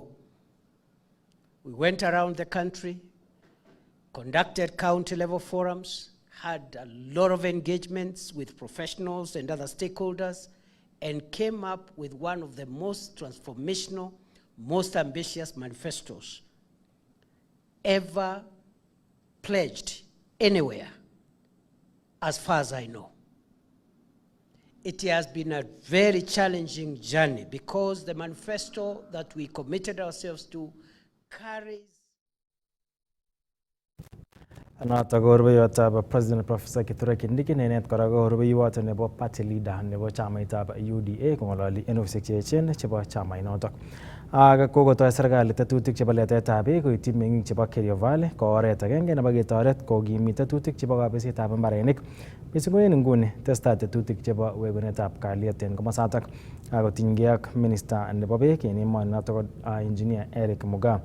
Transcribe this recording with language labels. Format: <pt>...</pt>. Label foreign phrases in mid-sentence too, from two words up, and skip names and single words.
<en>We went around the country, conducted county-level forums, had a lot of engagements with professionals and other stakeholders, and came up with one of the most transformational, most ambitious manifestos ever pledged anywhere, as far as I know. It has been a very challenging journey because the manifesto that we committed ourselves to carries</en> <kln>Noto ko rubeiwotab President Professor Kithure Kindiki nenet kora ko rubeiwot nebo</kln> <en>party leader</en> <kln>nebo chamaitab UDA kong'ololi en ofisisiek che echen chebo chamainotok. Ak kokotoi serikali tetutik chebo letetab beek koityi meng'ik chebo Kerio Valley ko oret agenge nebo ketoret kokimit tetutik chebo kabesetab mbarenik. Mising ko en nguni testai tetutik chebo wegunetab kalyet en komosatak akotinygei ak minister nebo beek en emoni ko engineer Eric Mugaa.</kln>